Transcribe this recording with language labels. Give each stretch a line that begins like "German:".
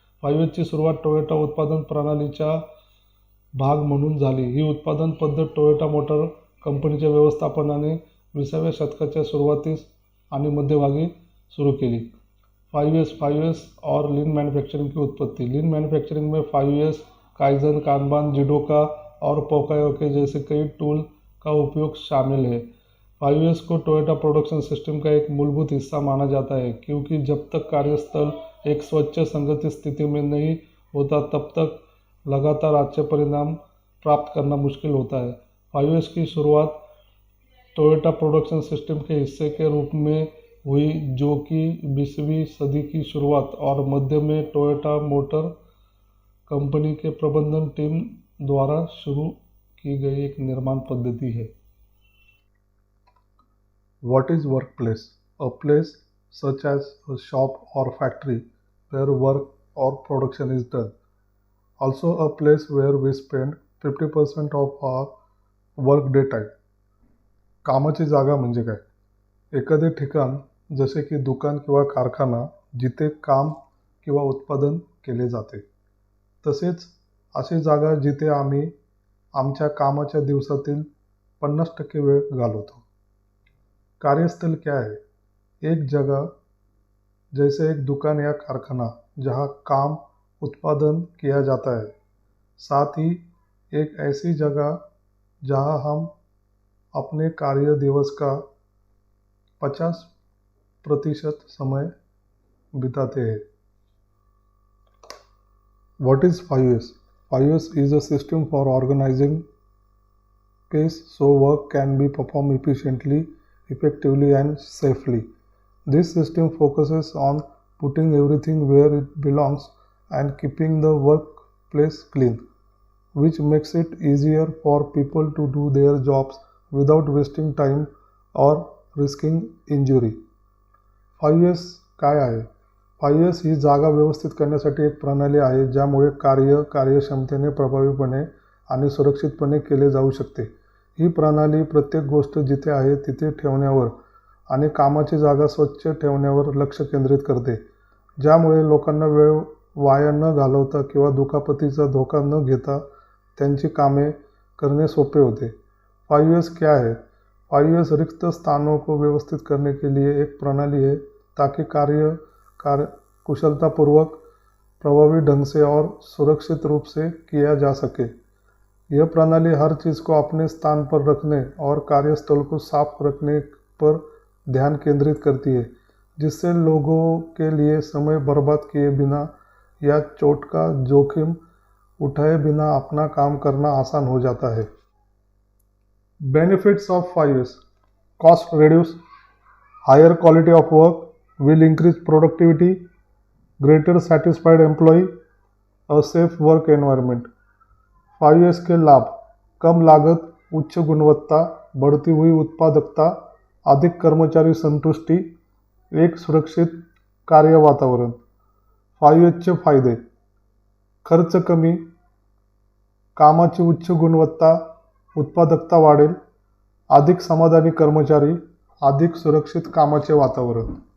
Marathi: 5S ची सुरुवात Toyota उत्पादन प्रणालीच्या भाग म्हणून झाली. ही उत्पादन पद्धत टोयोटा मोटर कंपनीच्या व्यवस्थापनाने 20व्या शतकाच्या सुरुवातीस आणि मध्यभागी सुरू केली.
Hindi: 5S और लीन मैन्युफैक्चरिंग की उत्पत्ति. लीन मैन्युफैक्चरिंग में 5S, काइजन, कानबान, जिडोका और पोकायोके जैसे कई टूल का उपयोग शामिल है. 5S को टोयोटा प्रोडक्शन सिस्टम का एक मूलभूत हिस्सा माना जाता है, क्योंकि जब तक कार्यस्थल एक स्वच्छ, संगठित स्थिति में नहीं होता तब तक लगातार अच्छे परिणाम प्राप्त करना मुश्किल होता है. 5S की शुरुआत टोयोटा प्रोडक्शन सिस्टम के हिस्से के रूप में हुई, जो कि 20वीं सदी की शुरुआत और मध्य में टोयोटा मोटर कंपनी के प्रबंधन टीम द्वारा शुरू की गई एक निर्माण पद्धति है.
English: What is workplace? A place such as a shop or factory where work or production is done. Also a place where we spend 50% of our work day time.
Marathi: कामाची जागा म्हणजे काय? एखादे ठिकाण जसे की दुकान किंवा कारखाना जिथे काम किंवा उत्पादन केले जाते. तसेच अशी जागा जिथे आम्ही आमच्या कामाच्या दिवसातील 50% वेळ घालवतो.
Hindi: कार्यस्थल क्या है? एक जगह जैसे एक दुकान या कारखाना जहाँ काम उत्पादन किया जाता है. साथ ही एक ऐसी जगह जहां हम अपने कार्य दिवस का 50% समय बिताते हैं।
English: What is 5S? 5S is a system for organizing pace so work can be performed efficiently, effectively, and safely. This system focuses on putting everything where it belongs and keeping the workplace clean, which makes it easier for people to do their jobs without wasting time or risking injury.
Marathi: 5S काय आहे? 5S ही जागा व्यवस्थित करण्यासाठी एक प्रणाली आहे ज्यामुळे कार्य कार्यक्षमतेने प्रभावीपणे आणि सुरक्षितपणे केले जाऊ शकते. ही प्रणाली प्रत्येक गोष्ट जिथे आहे तिथे ठेवण्यावर आणि कामाची जागा स्वच्छ ठेवण्यावर लक्ष केंद्रित करते, ज्यामुळे लोकांना वेळ वाया न घालवता किंवा दुखापतीचा धोका न घेता त्यांची कामे करणे सोपे होते.
Hindi: 5S क्या है? 5S रिक्त स्थानों को व्यवस्थित करने के लिए एक प्रणाली है ताकि कार्य कुशलतापूर्वक, प्रभावी ढंग से और सुरक्षित रूप से किया जा सके। यह प्रणाली हर चीज़ को अपने स्थान पर रखने और कार्यस्थल को साफ रखने पर ध्यान केंद्रित करती है, जिससे लोगों के लिए समय बर्बाद किए बिना या चोट का जोखिम उठाए बिना अपना काम करना आसान हो जाता है।
English: Benefits of 5S: cost reduce, higher quality of work, will increase productivity, greater satisfied employee, a safe work environment.
Hindi: 5S के लाभ: कम लागत, उच्च गुणवत्ता, बढ़ती हुई उत्पादकता, अधिक कर्मचारी संतुष्टि, एक सुरक्षित कार्य वातावरण.
Marathi: 5S चे फायदे: खर्च कमी, कामाची उच्च गुणवत्ता, उत्पादकता वाढेल, अधिक समाधानी कर्मचारी, अधिक सुरक्षित कामाचे वातावरण.